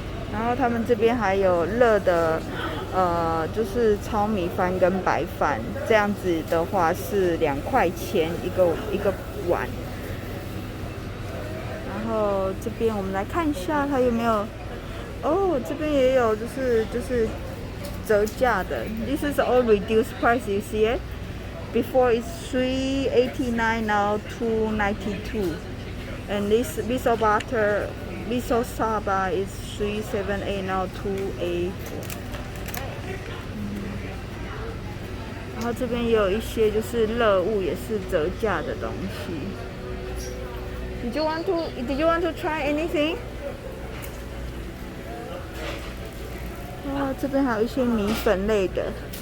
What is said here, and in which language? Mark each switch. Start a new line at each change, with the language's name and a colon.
Chinese: 然后他们这边还有热的，就是糙米饭跟白饭，这样子的话是2块钱一个碗。然后这边我们来看一下它有没有，哦，这边也有就是折价的。
English: This is all reduced price, you see it? Before it's 3.89, now 2.92. And this miso butter, miso saba is 3.78, now 2.84.
Chinese: 然后这边也有一些就是热物，也是折价的东西。
English: Did you want to try anything?
Chinese: 哇，这边还有一些米粉类的。